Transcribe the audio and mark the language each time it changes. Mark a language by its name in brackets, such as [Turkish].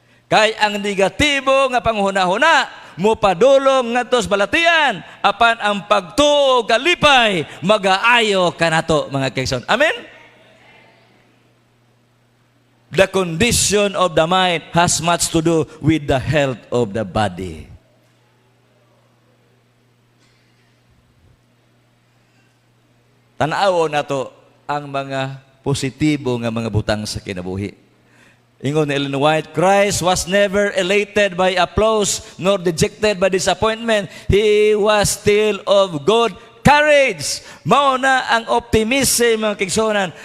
[Cebuano] Kay ang negatibo nga panghuna-huna, mupadulong nga tos balatian, apan ang pagtuo kalipay, mag-aayo ka nato mga kaigsuonan. Amen? [English] The condition of the mind has much to do with the health of the body. [Cebuano] Tanaw na to ang mga positibo nga mga butang sa kinabuhi. Ingon ni [English] Ellen White, Christ was never elated by applause nor dejected by disappointment. He was still of good courage. [Cebuano] Mao na ang optimism mga kigsunan.